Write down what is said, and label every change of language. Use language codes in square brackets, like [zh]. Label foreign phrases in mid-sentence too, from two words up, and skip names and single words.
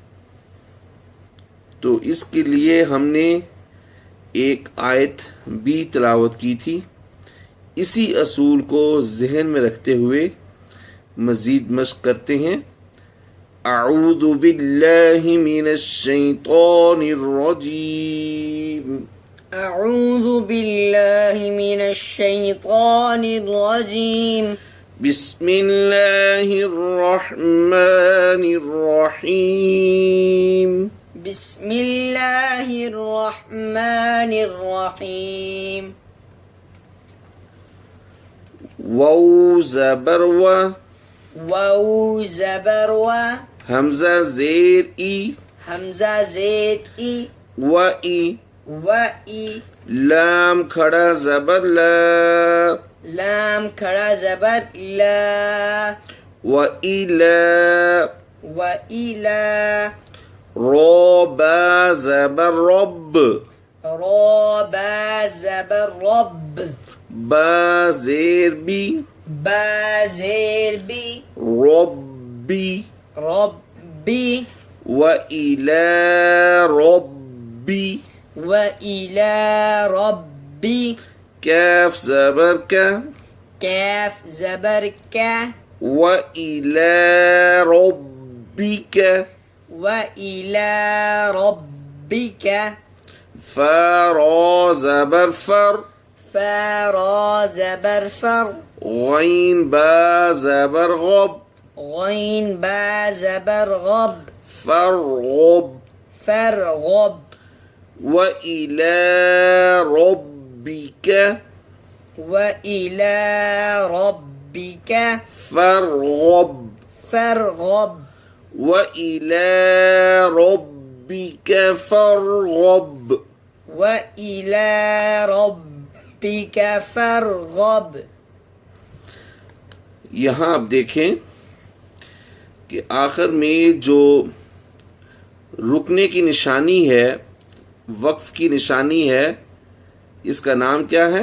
[ur] تو اس کے لیے ہم نے ایک آیت بھی تلاوت کی تھی۔ اسی اصول کو ذہن میں رکھتے ہوئے مزید مشق کرتے ہیں۔ [ar] اعوذ باللہ من الشیطان الرجیم۔ اعوذ باللہ من الشیطان الرجیم۔ بسم اللہ الرحمن الرحیم۔ بسم اللہ الرحمن الرحیم۔ [ur] واو زبر و، واو زبر و، حمزہ زیر ای، حمزہ زیر ای، و ای، و ای، لام کھڑا زبر لا، لام کھڑا زبر لا، [ar] و ایلا، و ایلا، [ur] رو با زبر رب، را با زبر رب، با زیر بی، با زیر بی، [ar] ربی، ربی، و ایلا ربی، و ایلا ربی، [ur] کاف زبر کا، کاف زبر کا، [ar] و ایلا ربک، و ایلا ربک، [ur] فا را زبر فر، فا را زبر فر، غین با زبر غب، غین با زبر غب، [ar] فرغب، فرغب، و ایلا ربک، و ایلا ربک، فرغب، فرغب، و ایلا ربک فرغب۔ و ایلا ربک فرغب۔ [ur] یہاں آپ دیکھیں کہ آخر میں جو رکنے کی نشانی ہے، وقف کی نشانی ہے، اس کا نام کیا ہے؟